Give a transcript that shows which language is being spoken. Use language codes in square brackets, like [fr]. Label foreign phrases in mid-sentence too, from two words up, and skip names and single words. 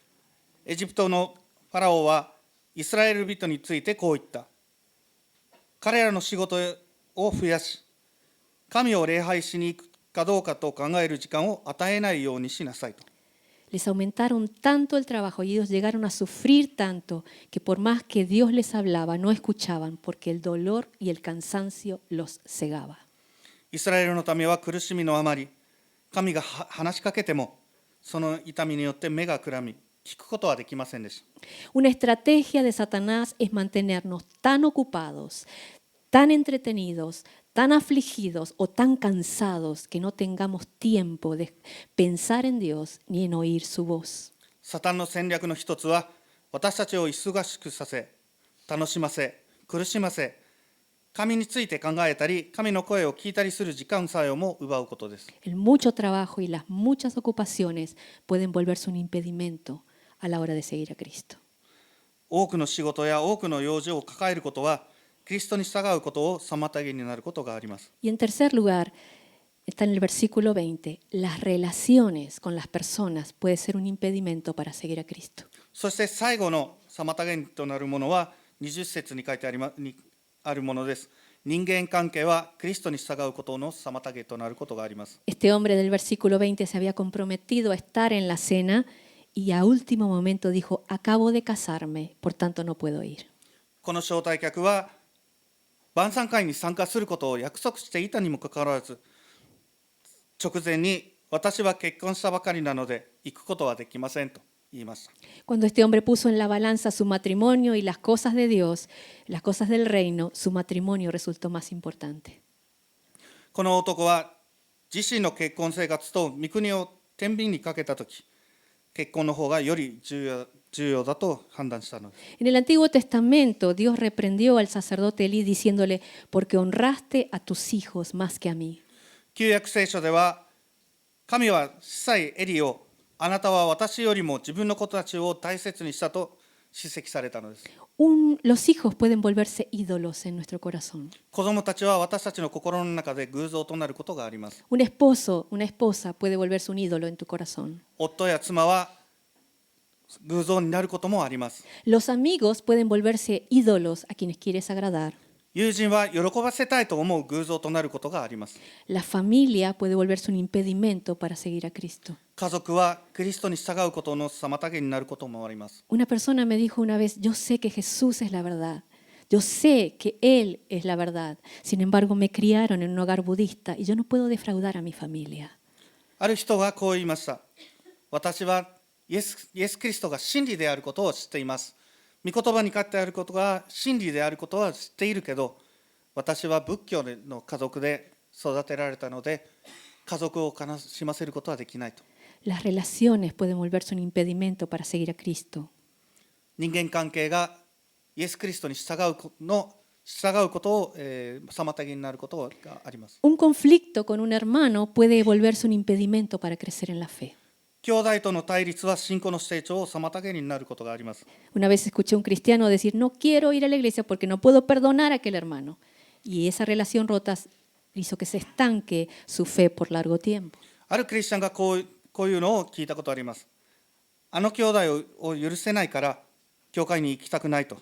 [ja] エジプトのファラオはイスラエル人についてこう言った。彼らの仕事を増やし、神を礼拝しに行くかどうかと考える時間を与えないようにしなさいと。 [es] Les aumentaron tanto el trabajo y ellos llegaron a sufrir tanto que por más que Dios les hablaba, no escuchaban porque el dolor y el cansancio los cegaba. [ja] イスラエルの民は苦しみのあまり、神が話しかけても、その痛みによって目がくらみ、聞くことはできませんでした。 [es] Una estrategia de Satanás es mantenernos tan ocupados, tan entretenidos, tan afligidos o tan cansados que no tengamos tiempo de pensar en Dios ni en oír su voz. [ja] サタンの戦略の一つは、私たちを忙しくさせ、楽しませ、苦しませ、神について考えたり、神の声を聞いたりする時間さえも奪うことです。 [es] El mucho trabajo y las muchas ocupaciones pueden volverse un impedimento a la hora de seguir a Cristo. [ja] 多くの仕事や多くの用事を抱えることは、キリストに従うことを妨げになることがあります。 [es] Y en tercer lugar, está en el versículo 20, las relaciones con las personas puede ser un impedimento para seguir a Cristo. [ja] そして最後の妨げとなるものは、20節に書いてあるものです。人間関係はキリストに従うことの妨げとなることがあります。 [es] Este hombre del versículo 20 se había comprometido a estar en la cena y a último momento dijo, acabo de casarme, por tanto no puedo ir. [ja] この招待客は晩餐会に参加することを約束していたにもかかわらず、直前に私は結婚したばかりなので行くことはできませんと言いました。 [es] Cuando este hombre puso en la balanza su matrimonio y las cosas de Dios, las cosas del reino, su matrimonio resultó más importante. [ja] この男は自身の結婚生活と御国を天秤にかけたとき、結婚の方がより重要だと判断したのです。 [es] En el Antiguo Testamento, Dios reprendió al sacerdote Elí diciéndole, porque honraste a tus hijos más que a mí. [ja] 旧約聖書では、神は司祭エリを、あなたは私よりも自分の子たちを大切にしたと叱責されたのです。 [es] Los hijos pueden volverse ídolos en nuestro corazón. [ja] 子供たちは私たちの心の中で偶像となることがあります。 [es] Un esposo, una esposa puede volverse un ídolo en tu corazón. [ja] 夫や妻は偶像になることもあります。 [es] Los amigos pueden volverse ídolos a quienes quieres agradar. [ja] 友人は喜ばせたいと思う偶像となることがあります。 [es] La familia puede volverse un impedimento para seguir a Cristo. [ja] 家族はキリストに従うことの妨げになることもあります。 [es] Una persona me dijo una vez, yo sé que Jesús es la verdad. Yo sé que Él es la verdad. Sin embargo, me criaron en un hogar budista y yo no puedo defraudar a mi familia. [ja] ある人がこう言いました。私はイエスキリストが真理であることを知っています。御言葉に書いてあることが真理であることは知っているけど、私は仏教の家族で育てられたので、家族を悲しませることはできないと。 [es] Las relaciones pueden volverse un impedimento para seguir a Cristo. [ja] 人間関係がイエス・キリストに従うことを、妨げになることがあります。 [es] Un conflicto con un hermano puede volverse un impedimento para crecer en la fe. [ja] 兄弟との対立は信仰の成長を妨げになることがあります。 [es] Una vez escuché a un cristiano decir, no quiero ir a la iglesia porque no puedo perdonar a aquel hermano. Y esa relación rota hizo que se estanque su fe por largo tiempo. [ja] あるクリスチャンがこういうのを聞いたことあります。あの兄弟を許せないから教会に行きたくないと。